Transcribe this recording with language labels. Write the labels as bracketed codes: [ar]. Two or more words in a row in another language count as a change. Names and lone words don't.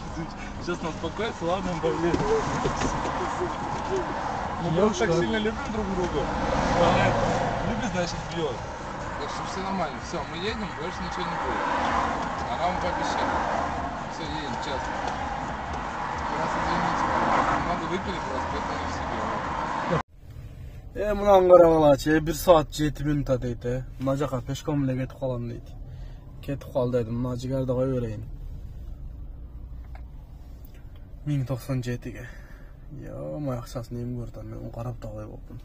[ru] Сейчас нас успокоится, ладно, он повлияет. Мы просто так сильно любим друг друга. Любит, значит, бьет. Так что все нормально. Все, мы едем, больше ничего не будет. Она вам пообещала. Все, едем, сейчас. Раз извините, много выпили просто, поэтому не в себе. [ky] Мынаны карап алачы, 1 саат 7 минутта дейт. Мына жака пешком эле кетип калам дейт. Кетип кал дедим, мына жигерди кое берейин. 1097ге. Yo'q, акчасын эми көрдүм, мен карап да кой болдум.